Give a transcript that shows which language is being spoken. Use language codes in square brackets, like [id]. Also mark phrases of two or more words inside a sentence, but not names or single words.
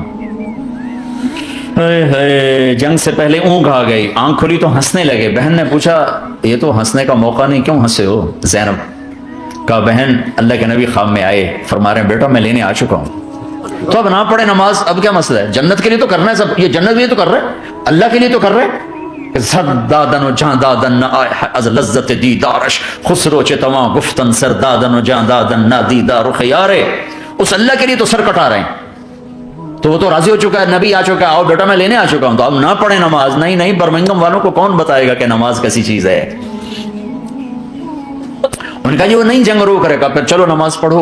[ur] جنگ سے پہلے اونگ آ گئی، آنکھ کھلی تو ہنسنے لگے. بہن نے پوچھا یہ تو ہنسنے کا موقع نہیں، کیوں ہنسے ہو؟ زینب کہا بہن اللہ کے نبی خواب میں آئے، فرما رہے ہیں بیٹا میں لینے آ چکا ہوں. تو اب نہ پڑھے نماز، اب کیا مسئلہ ہے؟ جنت کے لیے تو کرنا ہے سب، یہ جنت کے لیے تو کر رہے، اللہ کے لیے تو کر رہے. [fa] زدادن و جاندادن از لذت دیدارش خسرو چتواں گفتن سردادن و جاندادن نادیدہ رخ یارے. [ur] اس اللہ کے لیے تو سر کٹا رہے ہیں. تو وہ تو راضی ہو چکا ہے، نبی آ چکا ہے، آؤ بیٹا میں لینے آ چکا ہوں. تو اب نہ پڑھے نماز. نہیں نہیں، برمنگم والوں کو کون بتائے گا کہ نماز کیسی چیز ہے؟ ان کا جی وہ نہیں جنگ روک رہے گا، پھر چلو نماز پڑھو.